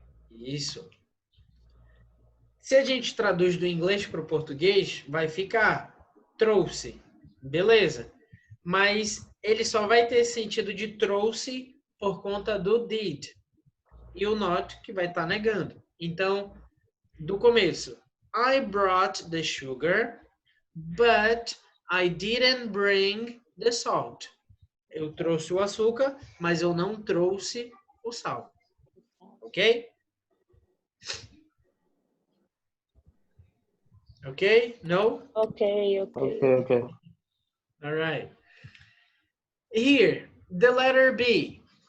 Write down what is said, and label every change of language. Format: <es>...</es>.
<pt>Isso. Se a gente traduz do inglês para o português, vai ficar trouxe. Beleza. Mas ele só vai ter sentido de trouxe por conta do did. E o not que vai estar negando. Então, do começo.</pt> <en>I brought the sugar, but I didn't bring the salt.</en> <pt>Eu trouxe o açúcar, mas eu não trouxe o sal.</pt> <en>Ok? Ok? No? ok. Ok. All right. Here, the letter B.</en>